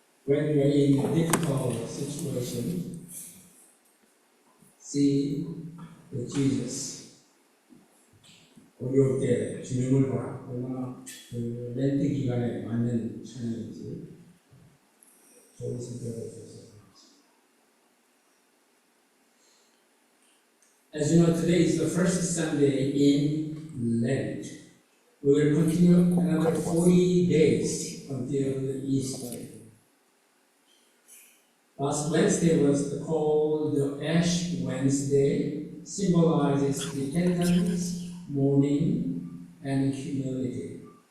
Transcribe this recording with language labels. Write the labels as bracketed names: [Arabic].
[English] when we are in a difficult situation, see the Jesus. [Korean] 어려울 때 주님을 보라. 얼마나 그 렌트 기간에 맞는 찬양인지 좋은 선택을 해주셔서. [English] As you know, today is the first Sunday in Lent. We will continue another 40 days until the Easter. Last Wednesday was called the Ash Wednesday, symbolizes repentance, mourning, and humility.